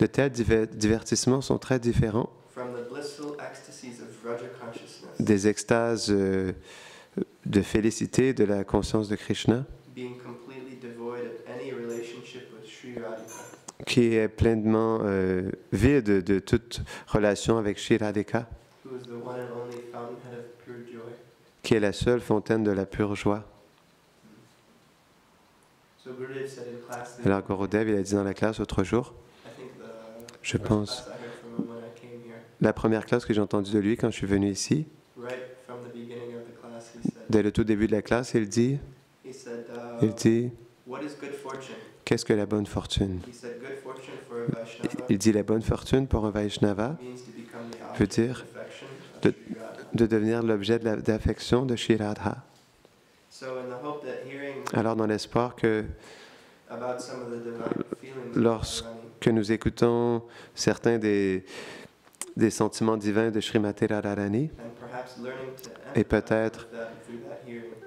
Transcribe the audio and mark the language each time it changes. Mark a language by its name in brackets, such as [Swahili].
[French] de tels divertissements sont très différents [English] from the blissful ecstasies of Raja consciousness, [French] des extases de félicité de la conscience de Krishna, [English] being completely devoid of any relationship with Sri Radhika, [French] qui est pleinement vide de toute relation avec Shri Radhika, [English] who is the one and only fountainhead of pure joy. [French] qui est la seule fontaine de la pure joie. [English] So Gurudev said in class, [French] Alors Gurudev, il a dit dans la classe l'autre jour, [English] I think the [French] je [English] first [French] pense, [English] class I heard from him when I came here, [French] la première classe que j'ai entendue de lui quand je suis venu ici, [English] right from the beginning of the class, he said, [French] dès le tout début de la classe, il dit, [English] he said, what is good fortune? [French] qu'est-ce que la bonne fortune? [English] He said, good fortune for a Vaishnava [French] Il dit, la bonne fortune pour un Vaishnava [English] means to become the [French] veut [English] object [French] dire [English] of affection of [French] de- [English] Sri Radha. [French] de devenir l'objet d'affection de Shri Radha. [English] So in the hope that hearing [French] Alors dans l'espoir [English] about some of the divine feelings of [French] Lorsque- [English] Radharani [French] que nous écoutons certains des sentiments divins de Srimati Radharani, [English] and perhaps learning to [French] et [English] empathize [French] peut-être [English] with that through that hearing,